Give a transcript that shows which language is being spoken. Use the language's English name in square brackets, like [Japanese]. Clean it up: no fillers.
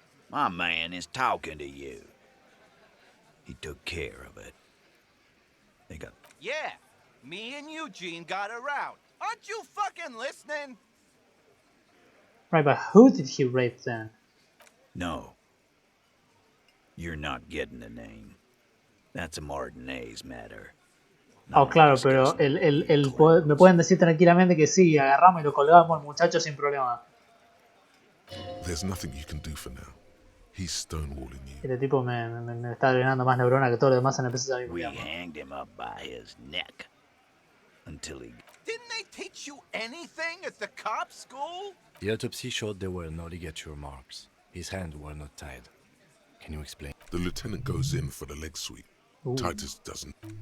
[English] My man is talking to you. He took care of it. They got... Yeah, me and Eugene got her out. Aren't you fucking listening? Right, but who did he rape then? No. You're not getting the name. That's a Martinez matter. [Spanish] Oh, claro, pero me pueden decir tranquilamente que sí, agarramos y lo colgamos al muchacho sin problema. [English] There's nothing you can do for now. He's stonewalling you. [Spanish] Este tipo me está drenando más neurona que todo lo demás en el PC al mismo [English] We [Spanish] tiempo. [English] hanged him up by his neck. Until he... Didn't they teach you anything at the cop school? The autopsy showed there were no ligature marks. His hands were not tied. Can you explain? The lieutenant goes in for the leg sweep. Ooh. Titus doesn't.